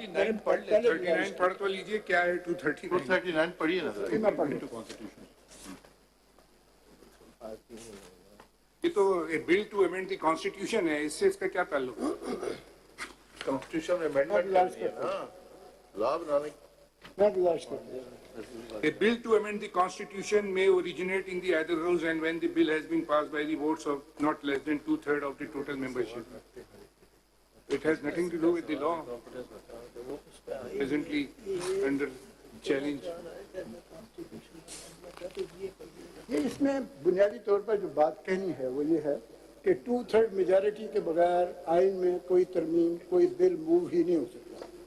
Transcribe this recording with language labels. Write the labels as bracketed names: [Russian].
[Urdu] 39 پڑھ تو لیجیے, کیا ہے 239 پڑھیے نا. میں پڑھ یہ تو [English] bill to amend the constitution [Urdu] ہے, اس سے اس کا کیا تعلق ہے؟ کانسٹیٹیوشن میں امینڈمنٹ کرنی ہے نا, لا بنانے. [English] A bill to amend the constitution may originate in the either house and when the bill has been passed by the votes of not less than 2/3 of the total membership. It has nothing to do with the law presently under challenge. [Urdu] یہ اس میں بنیادی طور پر جو بات کہنی ہے وہ یہ ہے کہ 2/3 میجارٹی کے بغیر آئین میں کوئی ترمیم, کوئی بل موو ہی نہیں ہو سکتا.